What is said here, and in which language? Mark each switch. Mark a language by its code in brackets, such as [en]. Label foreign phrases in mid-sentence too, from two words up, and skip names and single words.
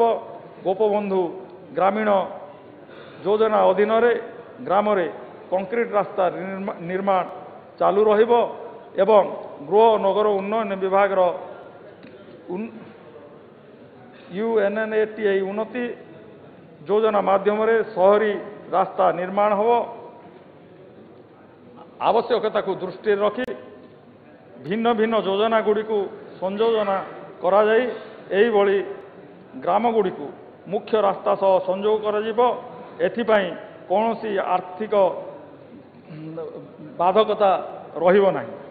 [or] ଗୋପବନ୍ଧୁ ଗ୍ରାମୀଣ ଯୋଜନା ଅଧୀନ ଗ୍ରାମ କଂକ୍ରିଟ ରାସ୍ତା ନିର୍ମାଣ ଚାଲୁ ରହିବ ଏବଂ ଗୃହ ନଗର ଉନ୍ନୟନ ବିଭାଗ UNNATI ଉନ୍ନତି ଯୋଜନା ମାଧ୍ୟମ ସହରୀ ରାସ୍ତା ନିର୍ମାଣ ହେବ। ଆବଶ୍ୟକତାକୁ ଦୃଷ୍ଟିରେ ରଖି ଭିନ୍ନ ଭିନ୍ନ ଯୋଜନାଗୁଡ଼ିକୁ ସଂଯୋଜନା କରାଯାଇ ଏହିଭଳି ଗ୍ରାମଗୁଡ଼ିକୁ ମୁଖ୍ୟ ରାସ୍ତା ସହ ସଂଯୋଗ କରାଯିବ। ଏଥିପାଇଁ କୌଣସି ଆର୍ଥିକ ବାଧକତା ରହିବ ନାହିଁ।